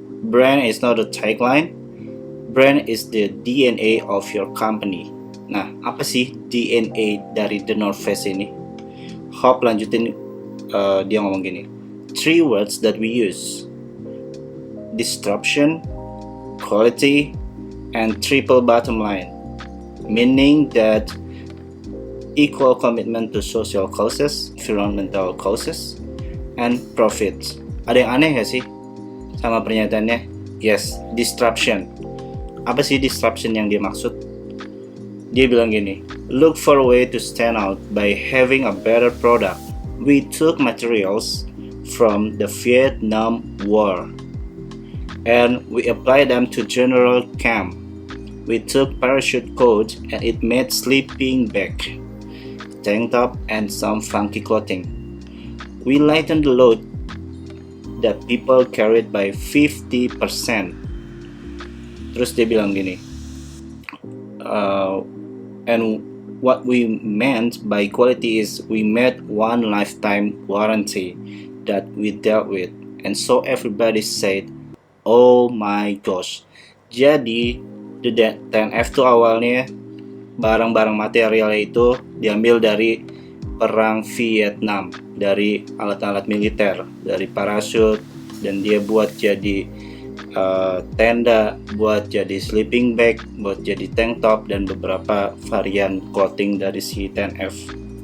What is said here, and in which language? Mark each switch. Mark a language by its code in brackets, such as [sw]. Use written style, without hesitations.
[en] Brand is not the tagline. Brand is the DNA of your company. [id] Nah, apa sih DNA dari The North Face ini? Hop lanjutin, dia ngomong gini. [en] 3 words that we use: disruption, quality, and triple bottom line. Meaning that equal commitment to social causes, environmental causes, and profits. [id] Ada yang aneh gak sih sama pernyataannya? [en] Yes, disruption. [id] Apa sih disruption yang dia maksud? Dia bilang gini, [en] look for a way to stand out by having a better product. We took materials from the Vietnam War and we applied them to general camp. We took parachute coat and it made sleeping bag, tank top, and some funky clothing. We lightened the load that people carried by 50%. [id] Terus dia bilang gini, [en] and what we meant by quality is we made one lifetime warranty that we dealt with, and so everybody said, oh my gosh. [id] Jadi the 10F tuh awalnya barang-barang materialnya itu diambil dari perang Vietnam, dari alat-alat militer, dari parachute, dan dia buat jadi tenda, buat jadi sleeping bag, buat jadi tank top, dan beberapa varian clothing dari si 10F.